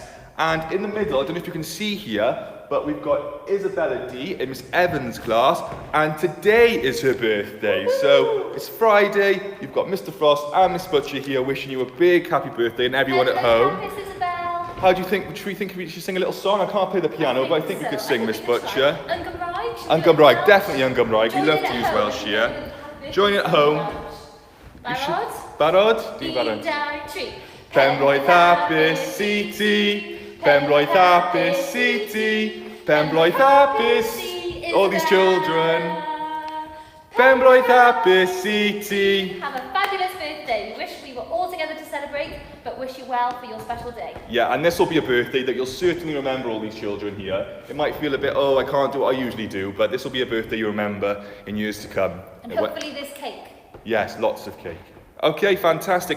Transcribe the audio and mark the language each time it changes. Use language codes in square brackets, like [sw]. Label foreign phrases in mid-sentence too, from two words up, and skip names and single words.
[en] And in the middle, I don't know if you can see here, but we've got Isabella D in Miss Evans' class, and today is her birthday. Woo-hoo! So it's Friday, you've got Mr Frost and Miss Butcher here wishing you a big happy birthday, and everyone at home. Miss Isabel. How do you think, should we sing a little song? I can't play the piano, but I think we could sing, Miss Butcher. [cy] Yn Gymraeg. Yn Gymraeg, definitely yn Gymraeg. [en] We love to use Welsh here. Join at home. [cy] Barod? Barod? Do Un, barod. dau, tri. Pembroke hapus i ti, Pembroke hapus i ti, Pembroke hapus, [en] all these children. [cy] Pembroke hapus i ti. [en] Have a fabulous birthday. We wish we were all together to celebrate, but wish you well for your special day. Yeah, and this will be a birthday that you'll certainly remember all these children here. It might feel a bit, oh, I can't do what I usually do, but this will be a birthday you remember in years to come. And hopefully this cake. Yes, lots of cake. Okay, fantastic.